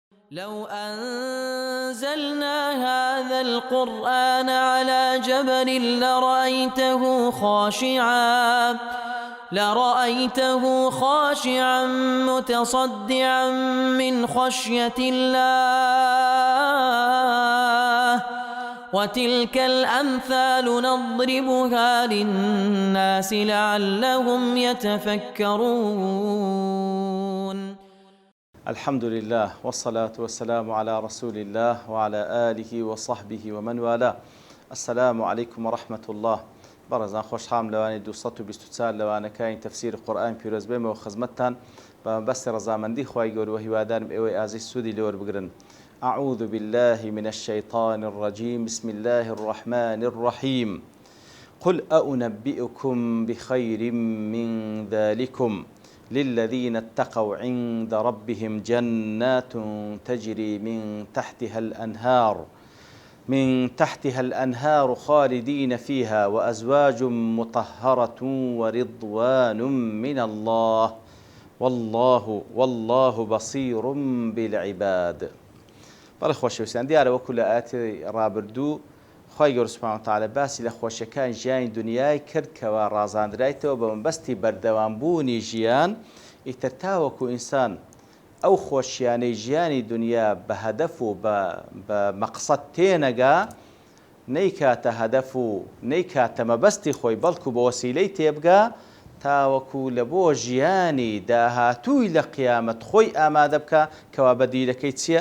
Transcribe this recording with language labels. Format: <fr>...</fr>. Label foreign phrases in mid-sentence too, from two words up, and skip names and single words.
<ar>لو أنزلنا هذا القرآن على جبل لرأيته خاشعا متصدعا من خشية الله وتلك الأمثال نضربها للناس لعلهم يتفكرون. الحمد لله والصلاة والسلام على رسول الله وعلى آله وصحبه ومن والاه. السلام عليكم ورحمة الله.</ar> <ckb>بەڕێزان خۆشحاڵم لەوانەی 224 لەوانەکانی تەفسیری قورئان پیرۆز بێمەوە خزمەتتان بە مەبەستی ڕەزامەندی خوای گەورە و هیوادارم ئێوەی ئازیز سوودی لێوەربگرن.</ckb> <ar>أعوذ بالله من الشيطان الرجيم. بسم الله الرحمن الرحيم. قل أنبئكم بخير من ذلكم للذين اتقوا عند ربهم جنات تجري من تحتها الأنهار خالدين فيها وأزواج مطهرة ورضوان من الله والله بصير بالعباد.</ar> <ckb>بەڵێ خۆشەویستان، دیارە وەکو لە ئاەتی ڕابردوو خوای گەورە</ckb> <ar>سوبحانەهو وتەعالە</ar> <ckb>باسی لە خۆشیەکانی ژیانی دنیای کرد کەوا ڕازاندرایتەوە بە مەبەستی بەردەوامبوونی ژیان. ئیتر تاوەکو ئینسان ئەو خۆشیانەی ژیانی دنیا بە هەدەف و بە مەقسەد تێنەگا، نەیکاتە هەدەف و نەیکاتە مەبەستی خۆی، بەڵکو بە وەسیلەی تێبگا تاوەکو لە بۆ ژیانی داهاتووی لە قیامەت خۆی ئامادە بکە کەوا بەدیلەکەی چییە؟</ckb>